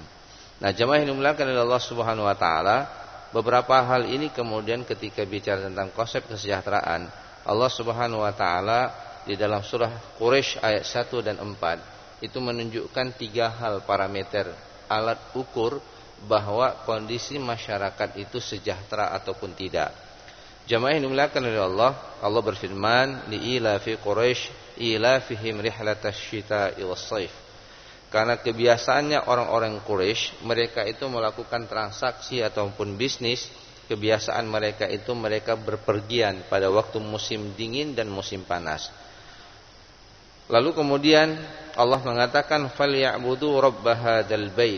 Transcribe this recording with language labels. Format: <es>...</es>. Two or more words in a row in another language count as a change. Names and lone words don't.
<id>Nah, jemaah yang dimuliakan oleh Allah</id> <ar>سبحانه وتعالى,</ar> <id>beberapa hal ini kemudian ketika bicara tentang konsep kesejahteraan, Allah</id> <ar>سبحانه وتعالى</ar> <id>di dalam surah Quraisy ayat 1 dan 4 itu menunjukkan 3 hal parameter alat ukur bahwa kondisi masyarakat itu sejahtera ataupun tidak. Jemaah yang dimuliakan oleh Allah, Allah berfirman,</id> <ar>لإيلاف قريش إيلافهم رحلة الشتاء والصيف.</ar> <id>Karena kebiasaannya orang-orang Quraisy, mereka itu melakukan transaksi ataupun bisnis, kebiasaan mereka itu mereka berpergian pada waktu musim dingin dan musim panas. Lalu kemudian Allah mengatakan</id> <ar>فليعبدوا رب هذا البيت.</ar>